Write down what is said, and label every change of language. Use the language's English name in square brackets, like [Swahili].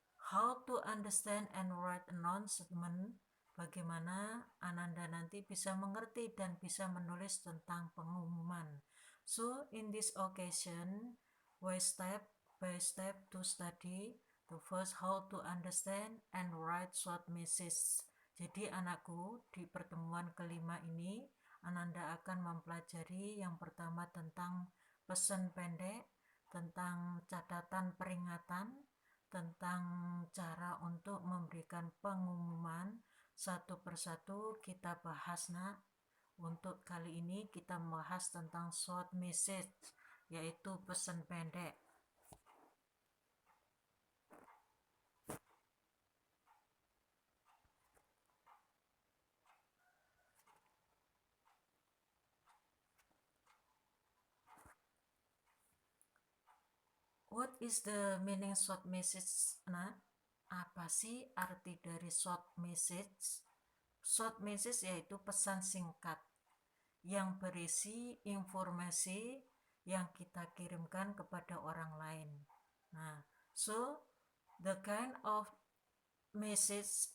[English] How to understand and write announcement, [Indonesian] bagaimana Ananda nanti bisa mengerti dan bisa menulis tentang pengumuman. [English] So in this occasion, we step by step to study the first how to understand and write short message. [Indonesian] Jadi anakku, di pertemuan kelima ini Ananda akan mempelajari yang pertama tentang pesan pendek, tentang catatan peringatan, tentang cara untuk memberikan pengumuman. Satu persatu kita bahas nak. Untuk kali ini kita membahas tentang short message, yaitu pesan pendek. [English] What is the meaning short message, nak? [Indonesian] Apa sih arti dari short message? Short message yaitu pesan singkat yang berisi informasi yang kita kirimkan kepada orang lain. [English] Nah, so the kind of message.